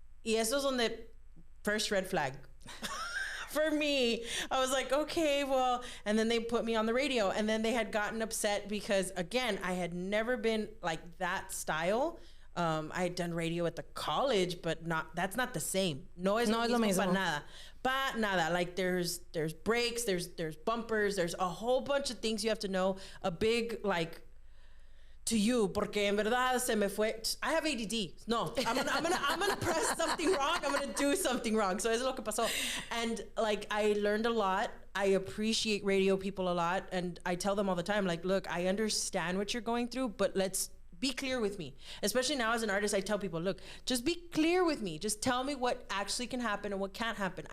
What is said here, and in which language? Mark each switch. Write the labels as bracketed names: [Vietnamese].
[English] Y eso's on the first red flag. For me, I was like, okay, well, and then they put me on the radio, and then they had gotten upset because, again, I had never been like that style. I had done radio at the college, but that's not the same. [Spanish] No es lo mismo pa nada. [English] Like there's breaks, there's bumpers, there's a whole bunch of things you have to know. A big, like, to you, [Spanish] porque en verdad se me fue. [English] I have ADD. No, I'm gonna press something wrong. I'm gonna do something wrong. So [Spanish] eso es lo que pasó. [English] And like, I learned a lot. I appreciate radio people a lot, and I tell them all the time, like, look, I understand what you're going through, but let's be clear with me. Especially now as an artist, I tell people, look, just be clear with me. Just tell me what actually can happen and what can't happen.